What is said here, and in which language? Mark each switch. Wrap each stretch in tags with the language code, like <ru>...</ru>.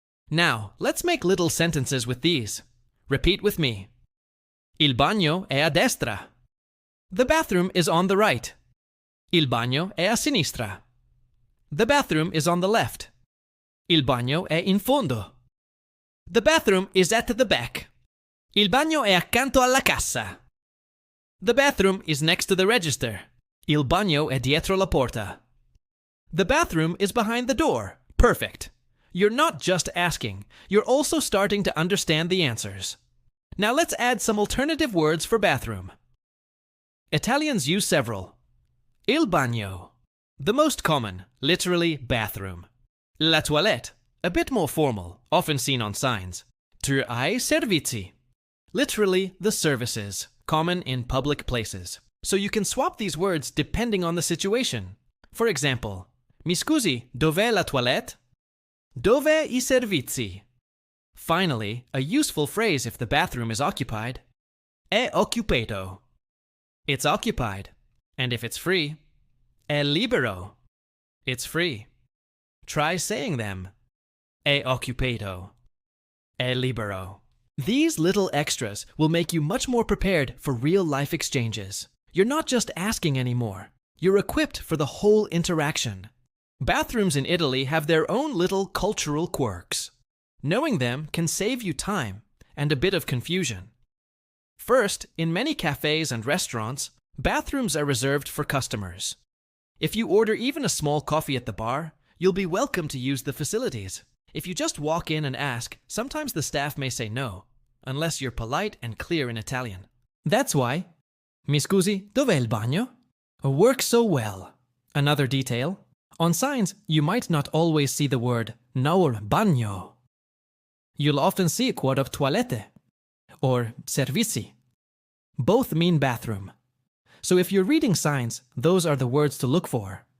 <en>Now, let's make little sentences with these. Repeat with me. Il bagno è a destra. The bathroom is on the right. Il bagno è a sinistra. The bathroom is on the left. Il bagno è in fondo. The bathroom is at the back.</en> <it>Il bagno è accanto alla cassa.</it> <en>The bathroom is next to the register.</en> <it>Il bagno è dietro la porta.</it> <en>The bathroom is behind the door. Perfect. You're not just asking, you're also starting to understand the answers. Now let's add some alternative words for bathroom. Italians use several. Il bagno. The most common, literally bathroom. La toilette. A bit more formal, often seen on signs. I servizi. Literally the services, common in public places. So you can swap these words depending on the situation.</en> <it>For example, Mi scusi, dov'è la toilette? Dov'è I servizi?</it> <en>Finally, a useful phrase if the bathroom is occupied. È occupato. It's occupied. And if it's free, è libero. It's free.</en> <it>Try saying them. È occupato. È libero.</it> <en>These little extras will make you much more prepared for real-life exchanges. You're not just asking anymore. You're equipped for the whole interaction. Bathrooms in Italy have their own little cultural quirks. Knowing them can save you time and a bit of confusion. First, in many cafés and restaurants, bathrooms are reserved for customers. If you order even a small coffee at the bar, you'll be welcome to use the facilities. If you just walk in and ask, sometimes the staff may say no, unless you're polite and clear in Italian.</en> <it>That's why Mi scusi, dov'è il bagno?</it> <en>Works so well. Another detail. On signs, you might not always see the word no bagno. You'll often see a quote of toilette or servizi. Both mean bathroom. So if you're reading signs, those are the words to look for.</en>